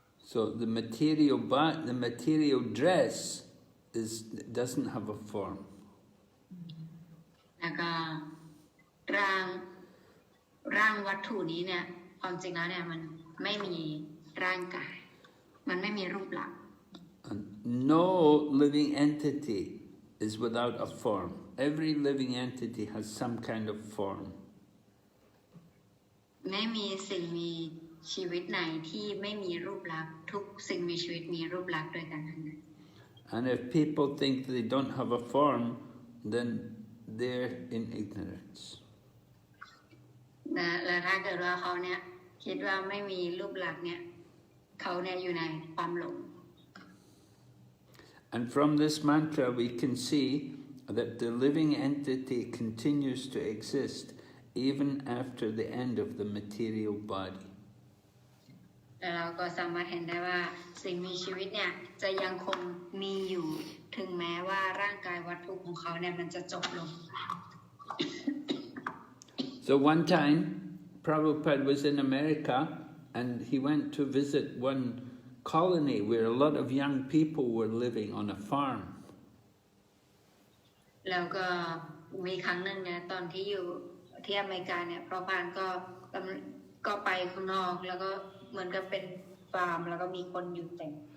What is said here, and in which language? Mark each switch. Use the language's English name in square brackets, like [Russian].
[English] So the material dress doesn't have a form. [Thai] แล้วก็ร่างวัตถุนี้เนี่ยความจริงแล้วเนี่ยมันไม่มีร่างกายมันไม่มีรูปลักษณ์ [English] And no living entity is without a form. Every living entity has some kind of form. [Thai] ไม่มีสิ่งมีชีวิตไหนที่ไม่มีรูปลักษณ์ทุกสิ่งมีชีวิตมีรูปลักษณ์ด้วยกันทั้งนั้น [English] And if people think they don't have a form, then they're in ignorance. [Thai] และถ้าเกิดว่าเขาเนี่ยคิดว่าไม่มีรูปลักษณ์เนี่ยเขาเนี่ยอยู่ในความหลง [English] And from this mantra we can see that the living entity continues to exist even after the end of the material body. [Thai] แล้วเราก็สามารถเห็นได้ว่าสิ่งมีชีวิตเนี่ยจะยังคงมีอยู่ถึงแม้ว่าร่างกายวัตถุของเขาเนี่ยมันจะจบลง [English] So one time Prabhupada was in America and he went to visit one colony where a lot of young people were living on a farm. [Thai] แล้วก็มีครั้งหนึ่งเนี่ยตอนที่อยู่ที่อเมริกาเนี่ยพระพานก็ไปข้างนอกแล้วก็เหมือนกับเป็นฟาร์มแล้วก็มีคนอยู่เต็ม